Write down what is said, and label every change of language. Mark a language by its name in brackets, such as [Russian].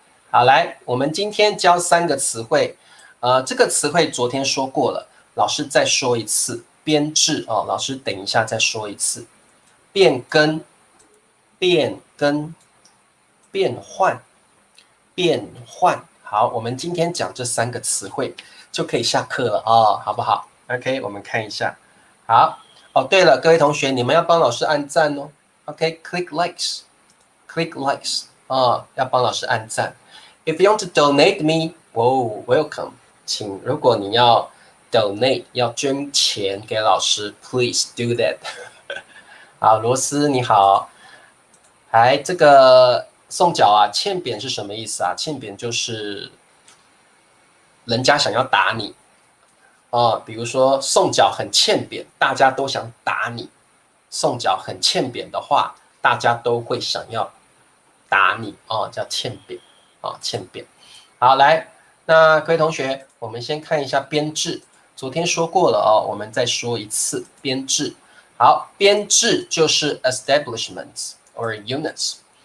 [Chinese] 好，来，我们今天教3个词汇，这个词汇昨天说过了，老师再说一次，编制哦，老师等一下再说一次，变更、变换、变换。好，我们今天讲这3个词汇就可以下课了哦，好不好 ？OK， 我们看一下。好，哦，对了，各位同学，你们要帮老师按赞哦。 [English] OK，click likes，click likes 哦， [Chinese] 要帮老师按赞。 [English] If you want to donate me, oh, welcome. [Chinese] 请，如果你要 donate 要捐钱给老师 ， [English] please do that [Chinese] 好，罗斯你好，还这个送脚啊，欠扁是什么意思啊？欠扁就是人家想要打你比如说送脚很欠扁，大家都想打你。送脚很欠扁的话，大家都会想要打你叫欠扁欠扁。好，来，那各位同学，我们先看一下编制。昨天说过了我们再说一次编制。好，编制就是 [English] establishments or units。